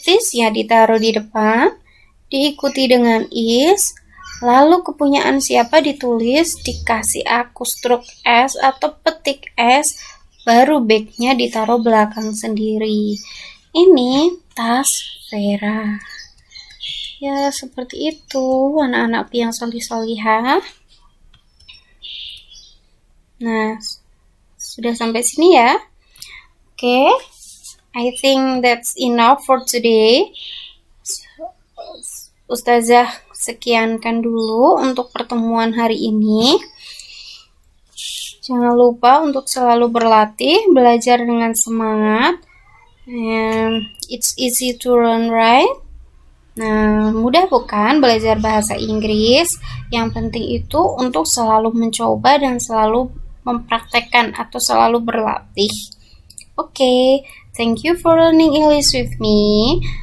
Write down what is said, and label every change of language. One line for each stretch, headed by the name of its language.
Indonesian: This ya ditaruh di depan, diikuti dengan is, lalu kepunyaan siapa ditulis, dikasih akustruk S atau petik S, baru bag-nya ditaruh belakang sendiri. Ini tas Vera. Ya, seperti itu anak-anak yang solih-solihah. Nah, sudah sampai sini ya.
English: Oke, I think that's enough for today.
Indonesian: Ustazah sekiankan dulu untuk pertemuan hari ini. Jangan lupa untuk selalu berlatih, belajar dengan semangat.
English: And it's easy to learn, right?
Indonesian: Nah, mudah bukan belajar bahasa Inggris? Yang penting itu untuk selalu mencoba dan selalu mempraktekkan atau selalu berlatih.
English: Okay, thank you for learning English with me.